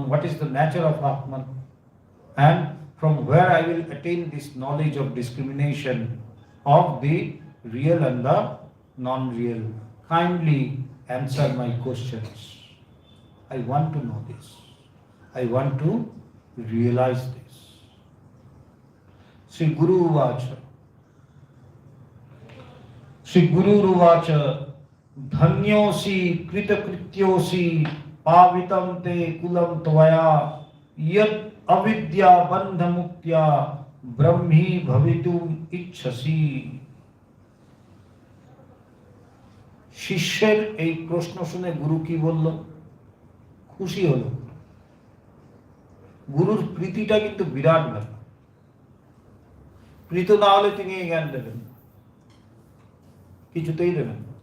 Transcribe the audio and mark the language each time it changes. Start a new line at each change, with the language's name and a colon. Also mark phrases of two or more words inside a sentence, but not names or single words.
English: What is the nature of Atman? And from where I will attain this knowledge of discrimination of the real and the non-real? kindly answer my questions. I want to know this. I want to realize this.
Sanskrit: श्री गुरु उवाच। श्री गुरु उवाच. धन्योऽसि कृतकृत्योऽसि पावितं ते कुलं त्वया यत् अविद्या बन्ध मुक्त्या ब्राह्मी भवितुम् इच्छसि.
Bangla: শিষ্যের এই প্রশ্ন শুনে গুরু কি বলল? খুশি হলো। গুরুর প্রীতিটা কিন্তু বিরাট ব্যাপার। প্রীত না হলে তিনি জ্ঞান দেবেন, কিছুতেই দেবেন।